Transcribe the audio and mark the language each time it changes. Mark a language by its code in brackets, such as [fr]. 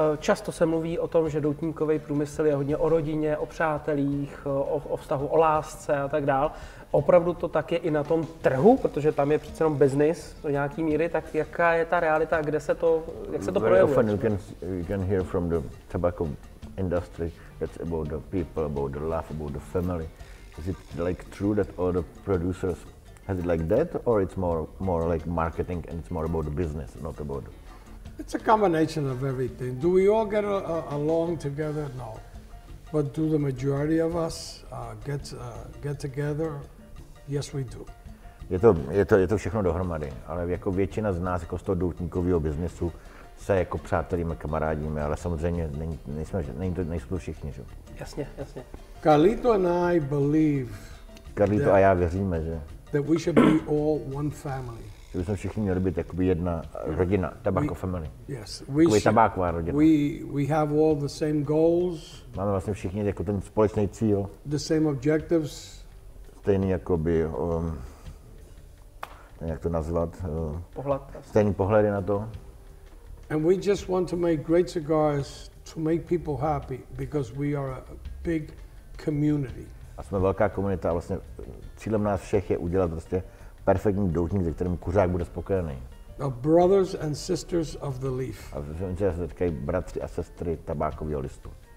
[cs] Často se mluví o tom, že doutníkový průmysl je hodně o rodině, o přátelích, o vztahu, o lásce a tak dál. Opravdu to tak je i na tom trhu, protože tam je přece jenom business do nějaký míry, tak jaká je ta realita, jak se to projevuje? [en] Often you can hear from the tobacco industry that's about the people, about the love, about the family. Is it like true that all the producers has it like that, or it's more like marketing and it's more about the business, not about? It's a combination of everything. Do we all get along together? No. But do the majority of us get together? Yes, we do. [cs] Je to všechno dohromady, ale jako většina z nás jako z toho doutníkového biznesu se jako přátelíme, kamarádíme, ale samozřejmě nejsou to všichni, že? Jasně. [en] Carlito and I believe. [cs] Carlito a já věříme, že [en] that we should be all one family. [cs] Že bychom všichni měli být jakoby jedna rodina, [en] tobacco family. Yes, [cs] tabáková rodina. [en] We have all the same goals. [cs] Máme vlastně všichni jako ten společný cíl. [en] The same objectives. [cs] Stejný jakoby, jak to nazvat? Stejný pohledy na to. [en] And we just want to make great cigars to make people happy because we are a big community. [cs] A jsme velká komunita a vlastně cílem nás všech je udělat prostě perfektní doutník, ze kterým kuřák bude spokojený. [en] Brothers and sisters of the leaf. [cs] A že se říkají bratři a sestry tabákového listu.